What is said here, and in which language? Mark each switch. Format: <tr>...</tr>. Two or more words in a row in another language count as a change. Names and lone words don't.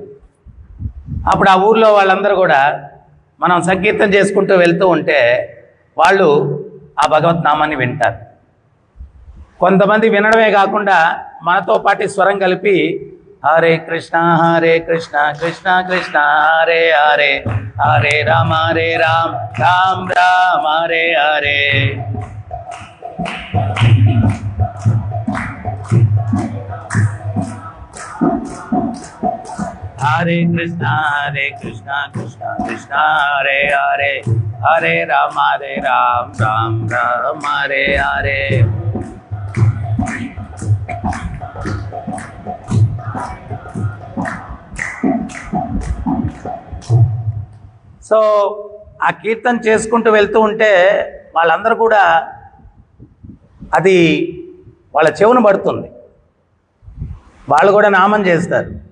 <te>అప్పుడు ఆ ఊర్లో వాళ్ళందరూ కూడా మనం సంకీర్తన చేసుకుంటూ వెళ్తూ ఉంటే వాళ్ళు ఆ భగవత్ నామాన్ని వింటారు. కొంతమంది వినడమే కాకుండా మనతో పాటు స్వరం కలిపి</te> <sa>హరే కృష్ణ కృష్ణ కృష్ణ హరే హరే, హరే రామ రామ రామ హరే హరే. హరే కృష్ణ కృష్ణ కృష్ణ హరే హరే, హరే రామ రామ రామ హరే హరే.</sa> <te>సో ఆ కీర్తన చేసుకుంటూ వెళ్తూ ఉంటే వాళ్ళందరూ కూడా అది వాళ్ళ చెవును పడుతుంది, వాళ్ళు కూడా నామం చేస్తారు.</te>